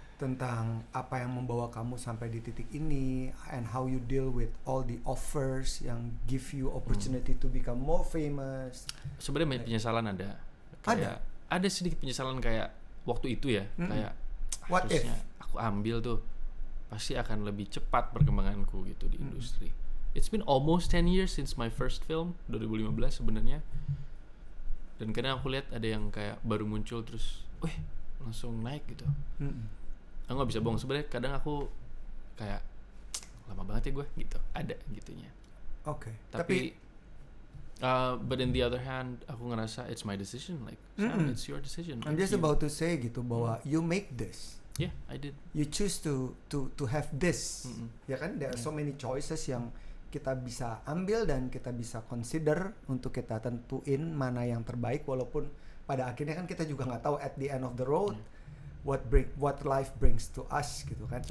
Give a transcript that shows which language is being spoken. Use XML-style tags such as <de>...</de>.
<id>Tentang apa yang membawa kamu sampai di titik ini,</id> <en>and how you deal with all the offers yang give you opportunity to become more famous.</en> <id>Sebenarnya banyak penyesalan ada. Kayak ada sedikit penyesalan kayak waktu itu ya, kayak</id> <en>What</en> <id>harusnya</id> <en>if?</en> <id>aku ambil tuh pasti akan lebih cepat perkembanganku gitu di industri.</id> <en>It's been almost 10 years since my first film, 2015 sebenarnya.</en> <id>Dan kadang aku lihat ada yang kayak baru muncul terus, langsung naik gitu. Aku nggak bisa bohong, sebenarnya kadang aku kayak lama banget ya gue gitu, ada gitunya. Oke.</id> <en>Tapi but in the other hand,</en> <id>aku ngerasa</id> <en>it's my decision, like it's your decision. I'm just about to say</en> <id>gitu bahwa</id> <en>you make this. Yeah, I did. You choose to have this.</en> <id>Ya kan,</id> <en>there are so many choices</en> <id>yang kita bisa ambil dan kita bisa consider untuk kita tentuin mana yang terbaik, walaupun pada akhirnya kan kita juga nggak tahu</id> <en>at the end of the road what life brings to us</en> <id>gitu kan.</id>